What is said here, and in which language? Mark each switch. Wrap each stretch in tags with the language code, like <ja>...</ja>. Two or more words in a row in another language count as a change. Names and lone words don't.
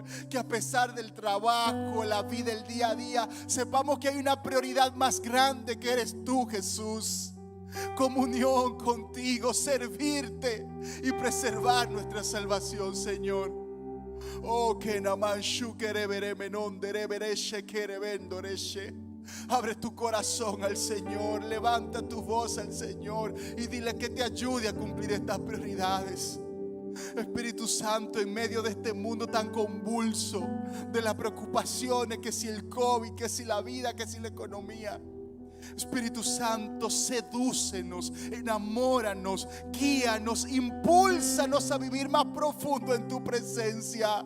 <es>Que a pesar del trabajo, la vida, el día a día, sepamos que hay una prioridad más grande que eres tú, Jesús. Comunión contigo, servirte y preservar nuestra salvación, Señor. Oh, que namanchu querebere menon derebereshe querebendoreshe. Abre tu corazón al Señor, levanta tu voz al Señor y dile que te ayude a cumplir estas prioridades. Espíritu Santo, en medio de este mundo tan convulso, de las preocupaciones, que si el COVID, que si la vida, que si la economía, Espíritu Santo, sedúcenos, enamóranos, guíanos, impúlsanos a vivir más profundo en tu presencia.</es>